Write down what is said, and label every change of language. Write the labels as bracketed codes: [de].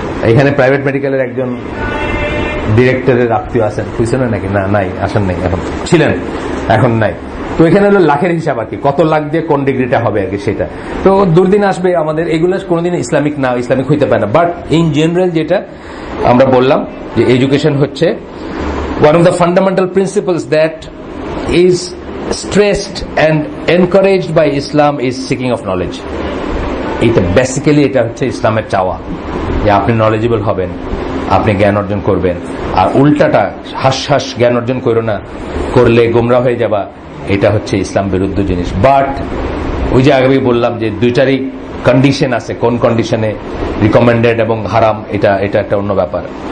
[bn] এখানে প্রাইভেট মেডিকেলের একজন ডিরেক্টরের আত্মীয় আছেন পিছনে নাকি? না, নাই, আসেন নাই, এখন ছিলেন, এখন নাই। তো এখানে হলো লাখের হিসাব আর কি, কত লাখ দিয়ে কোন ডিগ্রিটা হবে আর কি সেটা। তো দুর্দিন আসবে আমাদের, এগুলো কোনোদিন ইসলামিক না, ইসলামিক হইতে পারে না। [en] but in general [bn] যেটা আমরা বললাম যে এডুকেশন হচ্ছে [en] one of the fundamental principles that is stressed and encouraged by Islam is seeking of knowledge. [bn] এটা বেসিক্যালি এটা হচ্ছে ইসলামের চাওয়া যে আপনি নলেজেবল হবেন, আপনি জ্ঞান অর্জন করবেন, আর উল্টাটা হাস জ্ঞান অর্জন করো না, করলে গোমরা হয়ে যাবা, এটা হচ্ছে ইসলাম বিরুদ্ধ জিনিস। বাট ওই যে আগেই বললাম যে দুইটারই কন্ডিশন আছে, কোন কন্ডিশনে রিকমেন্ডেড এবং হারাম এটা একটা অন্য ব্যাপার।